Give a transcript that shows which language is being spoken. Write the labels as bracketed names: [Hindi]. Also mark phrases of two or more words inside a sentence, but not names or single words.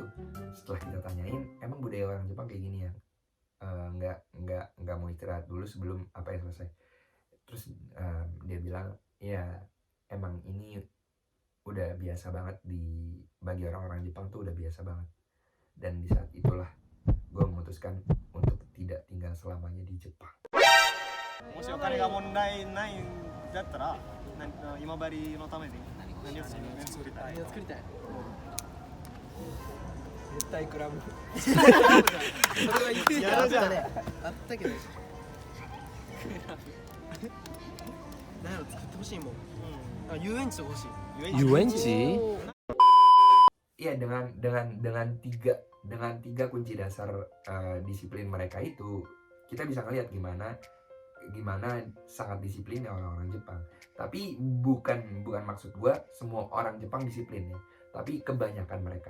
[Indonesian] Setelah kita tanyain, emang budaya orang Jepang kayak gini ya, nggak mau istirahat dulu sebelum apa yang selesai. Terus dia bilang ya emang ini udah biasa banget bagi orang-orang Jepang tuh udah biasa banget. Dan di saat itulah gue memutuskan untuk tidak tinggal selamanya di Jepang. [Japanese] もしお金が問題ないんだったら、今治のために何を作りたい？何を作りたい？絶対クラブ。それは言ってやるじゃん。ね。あったけど。何やろ作ってほしいもん。あ、遊園地欲しい。遊園地？ [Indonesian] Iya, dengan tiga kunci dasar disiplin mereka itu, kita bisa ngelihat gimana sangat disiplinnya orang-orang Jepang. Tapi bukan maksud gua semua orang Jepang disiplin ya, tapi kebanyakan mereka.